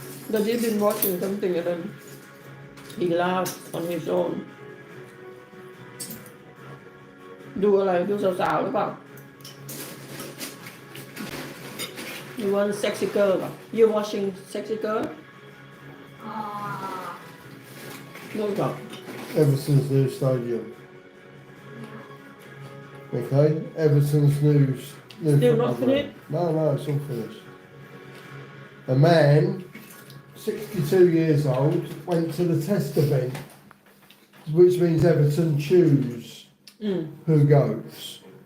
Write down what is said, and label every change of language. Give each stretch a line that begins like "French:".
English: But he's been watching something and then he laughed on his own.
Thai: ดูอะไรดูสาวๆหรือเปล่า
English: You want sexy girl เหรอ You watching sexy girl? No, Ever since they started young. Okay, Everton's news. Still not finished? No, it's all finished. A man, 62 years old, went to the test event, which means Everton choose who goes.